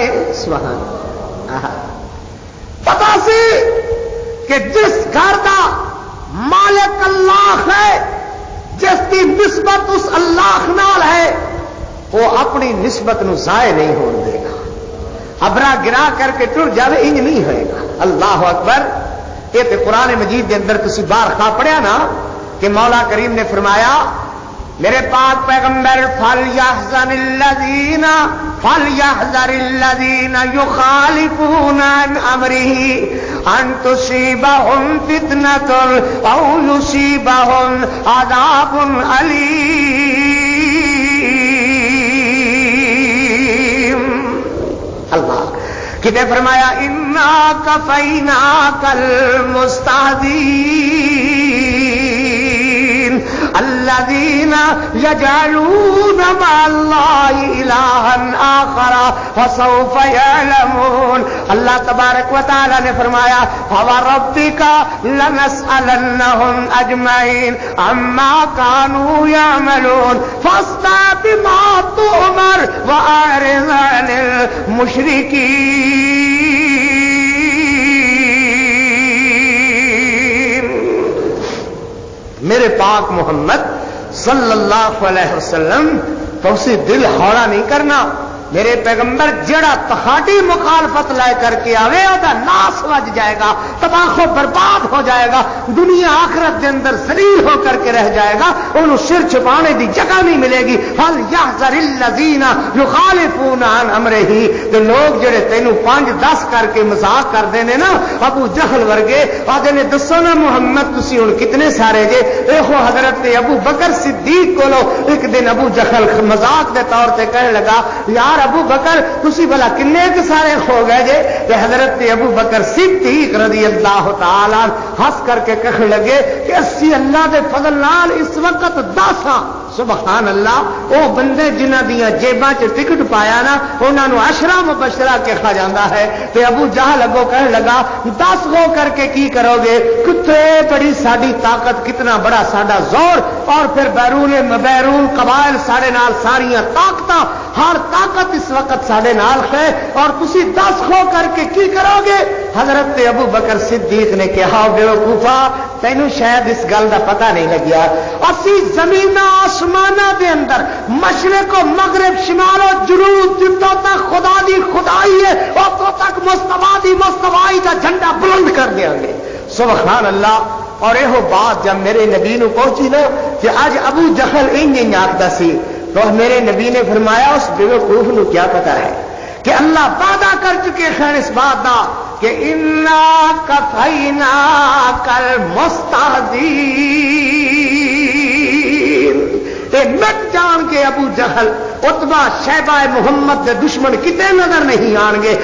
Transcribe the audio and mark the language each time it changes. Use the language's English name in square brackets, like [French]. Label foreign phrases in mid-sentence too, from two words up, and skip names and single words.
[Arabic] سبحان اللہ. [Punjabi] پتا سی کہ جس گھر کا مالک اللہ ہے، جس کی نسبت اس اللہ نال ہے، وہ اپنی نسبت نو ضائع نہیں ہونے دے گا. ابرا گرا کر کے ٹر جاوے انج نہیں ہوئے گا. اللہ اکبر. یہ تے قرآن مجید کے اندر تسی بار خواہ پڑھیا نا کہ مولا کریم نے فرمایا میرے پاک پیغمبر [Arabic] فَلْيَحْذَرِ الَّذِينَ يُخَالِفُونَ عَنْ أَمْرِهِ أَن تُصِيبَهُمْ فِتْنَةٌ أَوْ يُصِيبَهُمْ عَذَابٌ أَلِيمٌ. اللہ [Punjabi] کتنے فرمایا [Arabic] اِنَّا كَفَيْنَاكَ الْمُسْتَهْزِئِينَ الذين يجعلون مع الله إلها آخر فسوف يعلمون. اللہ تبارک و تعالی [Punjabi] نے فرمایا [Arabic] فوربك لنسألنهم أجمعين عما كانوا يعملون فاصدع بما تؤمر وأعرض عن المشركين. [Punjabi] میرے پاک محمد صلی اللہ علیہ وسلم تو اسی دل ہوڑا نہیں کرنا. میرے پیغمبر جڑا تہاڈی مخالفت لے کر کے آوے اودا ناس وج جائے گا، تباہ و برباد ہو جائے گا، دنیا آخرت کے اندر ذلیل ہو کر کے رہ جائے گا، انہوں سر چھپانے دی جگہ نہیں ملے گی. [Arabic] فَلْيَحْذَرِ الَّذِينَ يُخَالِفُونَ عَنْ أَمْرِهِ. [Punjabi] تو لوگ جڑے تینوں 5-10 کر کے مذاق کر دینے نا ابو جہل ورگے آدھے نے دسو نا محمد تسی ہن کتنے سارے جے. دیکھو حضرت ابو بکر صدیق کو لو ایک دن ابو جہل مذاق دے طور تے کہنے لگا یار ابو بکر تسی بھلا کنے کے سارے ہو گئے جے. کہ حضرت ابو بکر صدیق [Arabic] رضی اللہ تعالی [Punjabi] ہنس کر کے کہنے لگے کہ اسی اللہ دے فضل نال اس وقت 10 [Arabic] سبحان اللہ [Punjabi] او بندے جنہ دیاں جیباں چ ٹکٹ پایا نا انہاں نو [Arabic] عشرہ مبشرہ [Punjabi] کے کھا جاندا ہے. تے ابو جہل اگوں کہنے لگا 10 ہو کر کے کی کرو گے؟ کتے بڑی ساڈی طاقت، کتنا بڑا ساڈا زور، اور پھر بیرون قبائل ساڈے نال ساریاں طاقتاں، ہر طاقت اس وقت ساڈے نال ہے، اور تسی 10 ہو کر کے کی کرو گے؟ حضرت ابو بکر صدیق نے کہا بیوقوفا تینوں شاید اس گل دا پتہ نہیں لگیا، اسی زمین آسمانہ دے اندر مشرق و مغرب شمال و جنوب جتوں تک خدا دی خدائی ہے اتوں تک مصطفیٰ دی مصطفائی کا جھنڈا بلند کر دیا گے. [Arabic] سبحان اللہ. [Punjabi] اور یہ بات جب میرے نبی نو پہنچی نا کہ اج ابو جہل انج آخدا سی تو میرے نبی نے فرمایا اس بیوقوف نو کیا پتا ہے کہ اللہ وعدہ کر چکے ہیں اس بات دا کہ [Arabic] انا کفیناک المستہزئین. [Punjabi] مٹ جان کے ابو جہل عتبہ شیبہ محمد کے دشمن کتے نظر نہیں آن گے.